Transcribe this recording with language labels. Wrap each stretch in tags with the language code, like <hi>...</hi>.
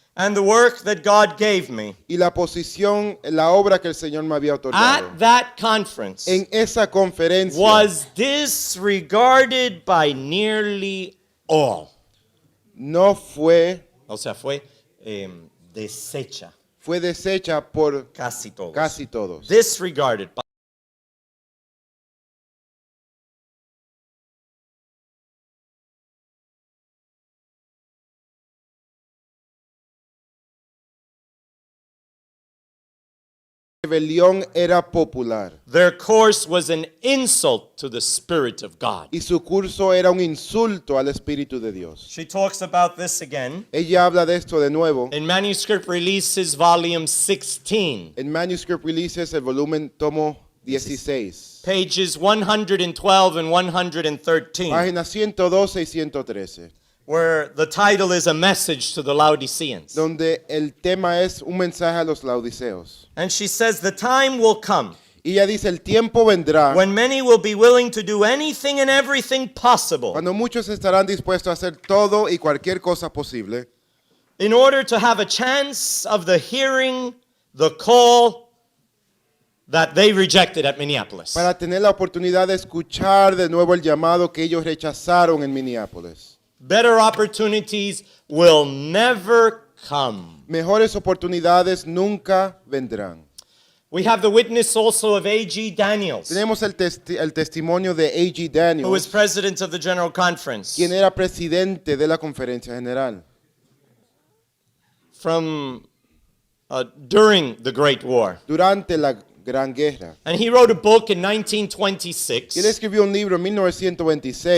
<en>and the work that God gave me</en> <es>Y la posición, la obra que el Señor me había otorgado.</es> <en>at that conference</en> <es>En esa conferencia</es> <en>was disregarded by nearly all.</en> <es>no fue, O sea, fue deshecha fue deshecha por casi todos. casi todos.</es> <en>Disregarded by</en> <es>La rebelión era popular</es> <en>their course was an insult to the Spirit of God.</en> <es>y su curso era un insulto al Espíritu de Dios.</es> <en>She talks about this again</en> <es>Ella habla de esto de nuevo</es> <en>in Manuscript Releases, Volume 16,</en> <es>en Manuscript Releases, el volumen tomo 16,</es> <en>pages 112 and 113,</en> <es>páginas 112 y 113,</es> <en>where the title is A Message to the Laodiceans.</en> <es>donde el tema es un mensaje a los laodiceos.</es> <en>And she says, the time will come</en> <es>Y ella dice, el tiempo vendrá</es> <en>when many will be willing to do anything and everything possible</en> <es>cuando muchos estarán dispuestos a hacer todo y cualquier cosa posible</es> <en>in order to have a chance of the hearing the call that they rejected at Minneapolis.</en> <es>para tener la oportunidad de escuchar de nuevo el llamado que ellos rechazaron en Minneapolis.</es> <en>Better opportunities will never come.</en> <es>Mejores oportunidades nunca vendrán.</es> <en>We have the witness also of A.G. Daniels,</en> <es>Tenemos el testimonio de A.G.</es> <en>who was president of the General Conference</en> <es>quien era presidente de la Conferencia General</es> <en>from during the Great War.</en> <es>durante la Gran Guerra.</es> <en>And he wrote a book in</en> <es>Y él 1926 escribió un libro en 1926</es>